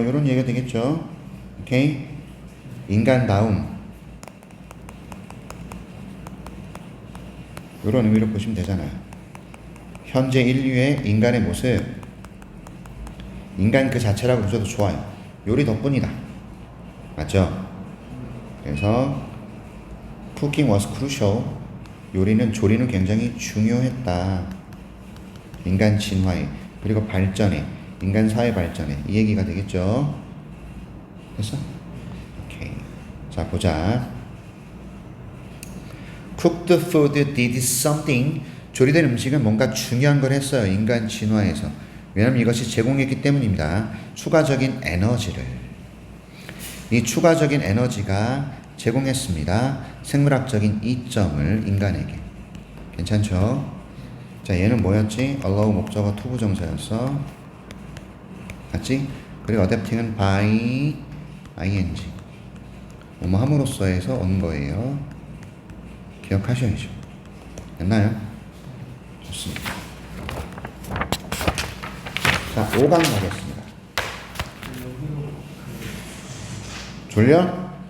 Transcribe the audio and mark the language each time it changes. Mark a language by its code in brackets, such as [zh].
[ko] 이런 얘기가 되겠죠. 오케이? 인간다움. 이런 의미로 보시면 되잖아요. 현재 인류의 인간의 모습, 인간 그 자체라고 보셔도 좋아요. 요리 덕분이다. 맞죠? 그래서 [en] cooking was crucial. [ko] 요리는, 조리는 굉장히 중요했다. 인간 진화에, 그리고 발전에, 인간 사회 발전에, 이 얘기가 되겠죠. 됐어? 오케이. 자, 보자. [en] cooked food did something. [ko] 조리된 음식은 뭔가 중요한 걸 했어요. 인간 진화에서. 왜냐하면 이것이 제공했기 때문입니다. 추가적인 에너지를. 이 추가적인 에너지가 제공했습니다. 생물학적인 이점을 인간에게. 괜찮죠? 자, 얘는 뭐였지? allow 목적어 to 부정사였어. 맞지? 그리고 adapting은 by ing. 뭐뭐 함으로써에서 온 거예요. 기억하셔야죠. 됐나요? 좋습니다. 자, 5강 가겠습니다. 졸려?